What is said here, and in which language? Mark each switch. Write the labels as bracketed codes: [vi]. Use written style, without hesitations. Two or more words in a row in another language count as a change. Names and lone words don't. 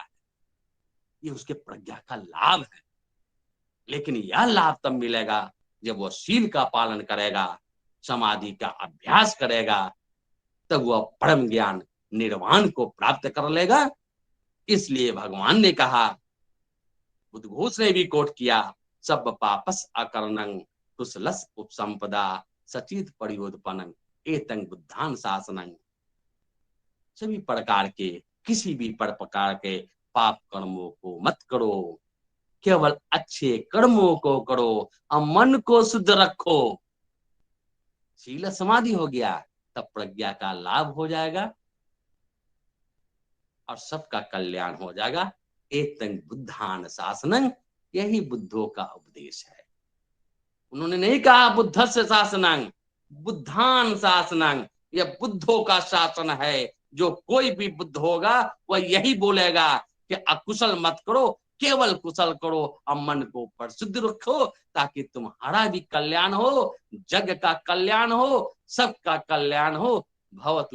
[hi] ये उसके प्रज्ञा का लाभ है। लेकिन यह लाभ तब मिलेगा जब वो शील का पालन करेगा, समाधि का अभ्यास करेगा, तब वह परम ज्ञान निर्वाण को प्राप्त कर लेगा। इसलिए भगवान ने कहा, उद्घोष ने भी कोट किया, [pi] सब पापस अकर्णं कुशलस उपसंपदा सचित परियोत्पन्नं एतं बुद्धान शासनं। [hi] सभी प्रकार के, किसी भी प्रकार के पाप कर्मों को मत करो, केवल अच्छे कर्मों को करो और मन को शुद्ध रखो। शील समाधि हो गया तब प्रज्ञा का लाभ हो जाएगा और सबका कल्याण हो जाएगा। [pi] एतं बुद्धान शासनं, [hi] यही बुद्धों का उपदेश है। उन्होंने नहीं कहा [sa] बुद्धस्य शासनं, [pi] बुद्धान शासनं, [hi] यह बुद्धों का शासन है। जो कोई भी बुद्ध होगा वह यही बोलेगा कि अकुशल मत करो, केवल कुशल करो और मन को परिशुद्ध रखो, ताकि तुम्हारा भी कल्याण हो, जग का कल्याण हो, सबका कल्याण हो।